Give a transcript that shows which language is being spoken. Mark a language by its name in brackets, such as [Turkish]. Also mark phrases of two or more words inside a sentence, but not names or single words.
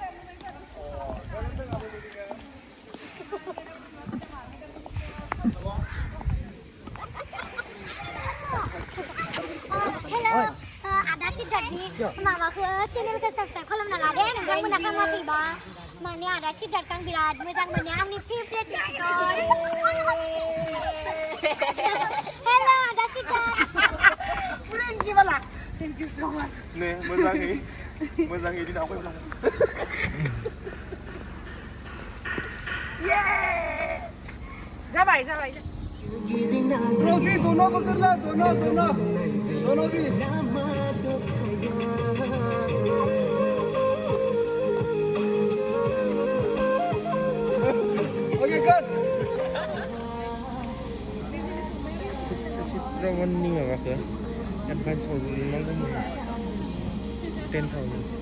[Bodo] हेलो आदा सिद्धार्थनि माबाखौ चेनेलखौ साबस्क्राइब खालामना लादो नोंथांमोना खालामाखैबा माने आदा सिद्धार्थखौ आं बिराद मोजां मोनो आंनि [English] favourite actor [Bodo] हेलो आदा सिद्धार्थ [English] principal thank you so much [Bodo] 네 मोजाङै दिन आवगायलां जाबाय [Hindi] ट्रॉफी दोनों पकड़ ला दोनों भी ओके कट [Bodo] रावनि माबाखौ एडभान्स हरनांगौमोन 10,000